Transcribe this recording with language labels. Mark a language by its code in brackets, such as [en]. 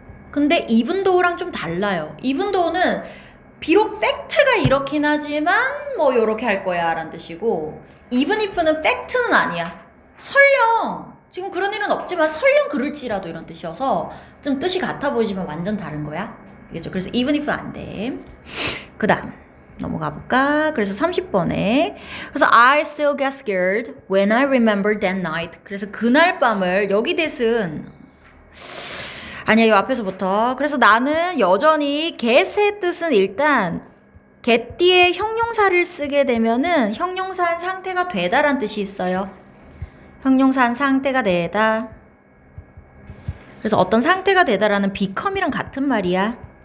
[ko] 근데 even though랑 좀 달라요. even though는 비록 팩트가 이렇긴 하지만 뭐 요렇게 할 거야 라는 뜻이고, even if는 팩트는 아니야. 설령 지금 그런 일은 없지만 설령 그럴지라도 이런 뜻이어서 좀 뜻이 같아 보이지만 완전 다른 거야. 알겠죠? 그래서 even if 안 돼. 그 다음 넘어가 볼까? 그래서 30번에 그래서 [en] I still get scared when I remember that night. [ko] 그래서 그날 밤을 여기 that은 아니야, 이 앞에서부터. 그래서 나는 여전히 get의 뜻은 일단 get 뒤에 형용사를 쓰게 되면은 형용사한 상태가 되다란 뜻이 있어요. 형용사한 상태가 되다. 그래서 어떤 상태가 되다라는 become이랑 같은 말이야.